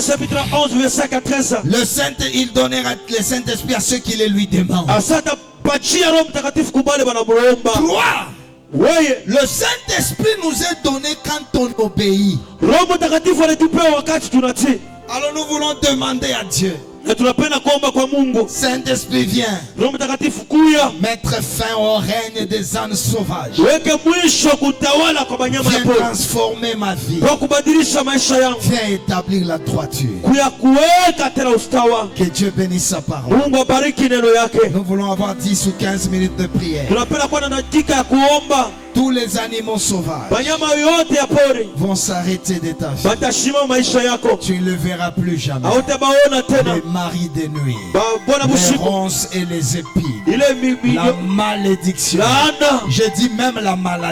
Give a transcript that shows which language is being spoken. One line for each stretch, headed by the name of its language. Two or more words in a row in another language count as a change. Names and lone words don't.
French: Le Saint, il donnera le Saint-Esprit à ceux qui le lui demandent. 3. Le Saint-Esprit nous est donné quand on obéit. Alors nous voulons demander à Dieu
Swahili: Na tunapenda kuomba kwa Mungu.
French: Saint-Esprit vient.
Swahili: Roho Mtakatifu kuya.
French: Mettre fin au règne des ânes sauvages.
Swahili: Weke mwisho kutawala kwa banyama ya pori.
French: Viens transformer ma vie.
Swahili: Kwa kubadilisha maisha yangu.
French: Viens établir la droiture.
Swahili: Kuya kuweka tena ustawa.
French: Que Dieu bénisse sa parole.
Swahili: Mungu abariki neno yake.
French: Nous voulons avoir 10 ou 15 minutes de prière.
Swahili: Tunapenda kuwa na dakika ya kuomba.
French: Tous les animaux sauvages vont s'arrêter de ta vie. Tu ne le verras plus jamais. Les maris de nuit, les ronces et les épines, la malédiction, je dis même la maladie.